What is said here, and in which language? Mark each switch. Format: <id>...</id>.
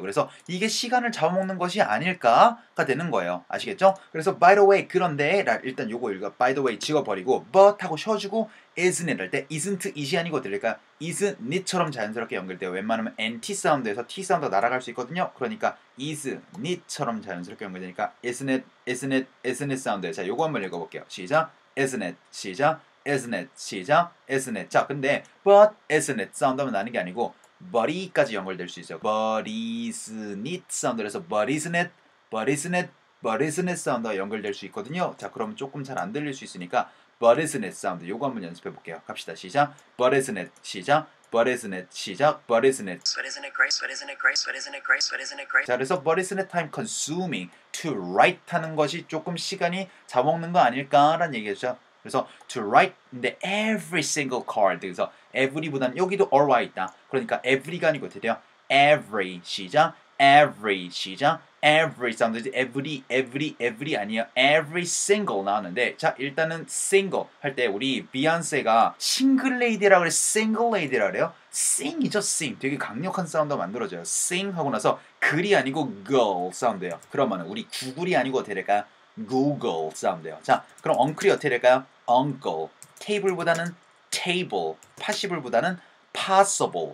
<ko>그래서 이게 시간을 잡아먹는 것이 아닐까가 되는 거예요. 아시겠죠? 그래서 by the way 그런데 일단 요거 읽어 by the way 지워버리고 but 하고 쉬어주고 isn't it 할 때 isn't it이 아니고 들릴까요? isn't it처럼 자연스럽게 연결돼요. 웬만하면 NT 사운드에서 T 사운드가 날아갈 수 있거든요. 그러니까 isn't it처럼 자연스럽게 연결되니까 isn't it, isn't it, isn't it 사운드. 자, 요거 한번 읽어볼게요.</ko> <en>시작. isn't it 시작. isn't it 시작.</en> <ko>isn't it 자, 근데 but isn't it 사운드하면 나는 게 아니고 but이까지 연결될 수 있어요.</ko> <en>but isn't it 사운드에서 but isn't it, but isn't it, but isn't it</en> <ko>사운드가 연결될 수 있거든요. 자, 그러면 조금 잘 안 들릴 수 있으니까 but isn't it 사운드 요거 한번 연습해 볼게요. 갑시다. 시작.</ko> <en>but isn't it 시작. but isn't it 시작. but isn't it But isn't it great? But isn't it great? But isn't it great? But isn't it great?</en> <ko>자, 그래서</ko> <en>but isn't it time consuming to write</en> <ko>하는 것이 조금 시간이 잡아먹는 거 아닐까라는 얘기죠. 그래서 to write인데 every single card 그래서 every보다는 여기도 or와 있다. 그러니까 every가 아니고 어떻게 돼요? every 시작. every 시작. every 사운드지 every 아니에요. every single 나왔는데 자, 일단은 single 할 때 우리 비욘세가 싱글 레이디라 그래 싱글 레이디라 그래요. sing이죠. sing 되게 강력한 사운드가 만들어져요. sing 하고 나서 글이 아니고 girl 사운드예요. 그러면 우리 구글이 아니고 어떻게 될까요? Google 사운드예요. 자, 그럼 엉클이 어떻게 될까요?</ko> <en>Uncle. table보다는 table. passible보다는 possible.</en>